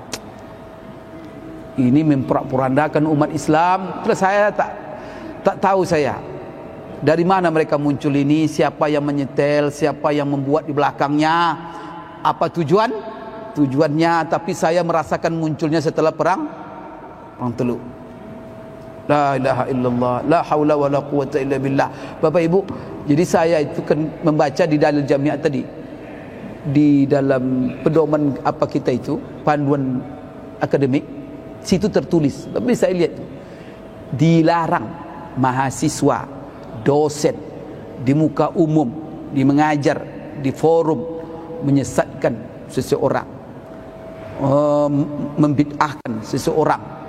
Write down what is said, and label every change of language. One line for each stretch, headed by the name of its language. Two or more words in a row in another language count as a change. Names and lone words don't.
Indonesian: Ini memporak-porandakan umat Islam. Terus saya tak tahu saya dari mana mereka muncul ini, siapa yang menyetel, siapa yang membuat di belakangnya, apa tujuannya. Tapi saya merasakan munculnya setelah perang Teluk.
Arabic: لا إله إلا الله، لا حول ولا قوة إلا بالله.
Indonesian: Bapak Ibu, jadi saya itu kan membaca di dalil jamiah tadi, di dalam pedoman apa kita itu, panduan akademik, situ tertulis. Tapi saya lihat dilarang mahasiswa, dosen di muka umum, di mengajar, di forum menyesatkan seseorang, membid'ahkan seseorang.